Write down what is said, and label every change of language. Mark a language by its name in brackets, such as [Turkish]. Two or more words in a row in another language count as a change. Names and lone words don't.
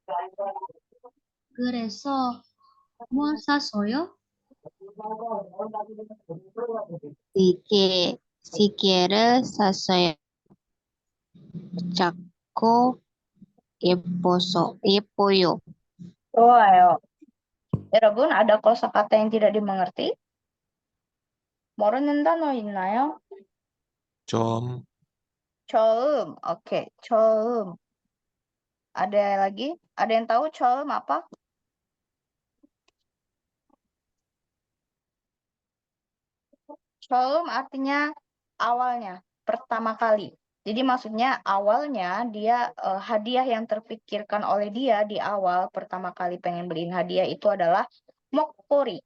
[Korean] 그래서 뭐 샀어요? 시계를 샀어요. 작고 예뻐요. 좋아요. 여러분, [Indonesian] ada kosakata yang tidak dimengerti? [Korean] 모르는 단어 있나요? 좀, 처음. [Indonesian] Oke, 처음. Ada lagi? Ada yang tahu 처음 apa? 처음 artinya awalnya, pertama kali. Jadi maksudnya awalnya dia hadiah yang terpikirkan oleh dia di awal pertama kali pengen beliin hadiah itu adalah mokori.